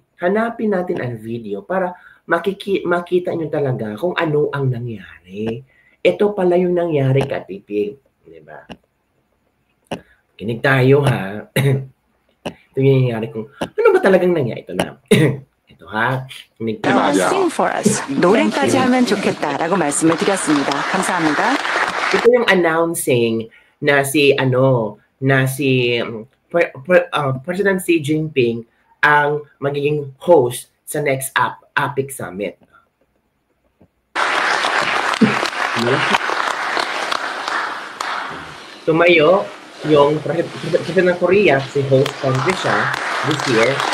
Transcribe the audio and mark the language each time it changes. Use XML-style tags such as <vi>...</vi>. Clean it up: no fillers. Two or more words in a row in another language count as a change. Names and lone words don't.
<tl>Hanapin natin ang video para makita nyo talaga kung ano ang nangyari. Ito pala yung nangyari kabibig. Diba? Kinig tayo ha. Ito yung nangyari kung ano ba talagang nangyari. Ito na. ito ha. Kinig tayo.</tl> <en>Sing for us.</en> <ko>노래까지 하면 좋겠다라고 말씀을 드렸습니다. 감사합니다.</ko> <tl>Ito yung announcing na si President Xi Jinping ang magiging host sa</tl> <en>next APEC Summit.</en> <tl>Tumayo yung President ng Korea, si</tl> <en>host country</en> <tl>siya</tl> <en>this year.</en>